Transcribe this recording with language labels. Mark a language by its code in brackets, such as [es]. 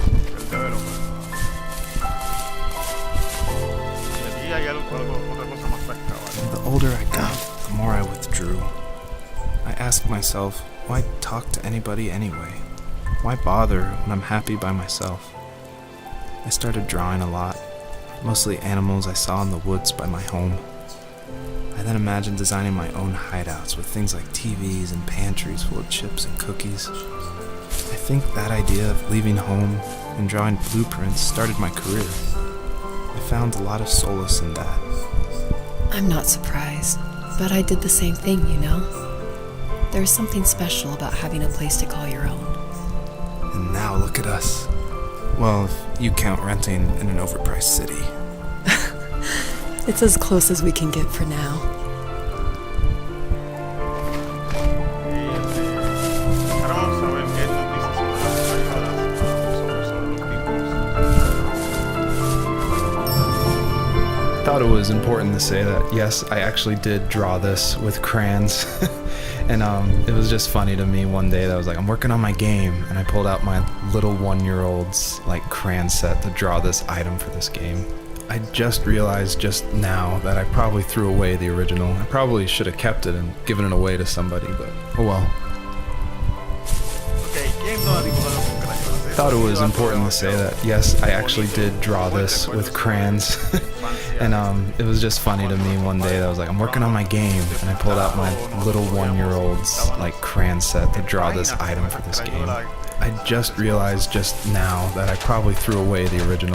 [es] desarrollador, del developer. Y aquí hay otra cosa más fresca, ¿vale? [en] The older I got, the more I withdrew. I ask myself, why talk to anybody anyway? Why bother when I'm happy by myself? I started drawing a lot, mostly animals I saw in the woods by my home. I then imagined designing my own hideouts with things like TVs and pantries full of chips and cookies. I think that idea of leaving home and drawing blueprints started my career. I found a lot of solace in that. I'm not surprised, but I did the same thing, you know? There's something special about having a place to call your own. And now look at us. Well, if you count renting in an overpriced city. It's as close as we can get for now. [es] Ahora vamos a ver qué noticias sobre los tipos. [en] I thought it was important to say that, yes, I actually did draw this with crayons. And it was just funny to me one day that I was like, I'm working on my game, and I pulled out my little 1-year-old's like crayon set to draw this item for this game. I just realized just now that I probably threw away the original. I probably should have kept it and given it away to somebody, but oh well. [es] Okay, ¿quién no ha dibujado con crayones? [en] I thought it was important to say that, yes, I actually did draw this with crayons. And it was just funny to me one day that I was like, I'm working on my game, and I pulled out my little 1-year-old's like crayon set to draw this item for this game. I just realized just now that I probably threw away the original.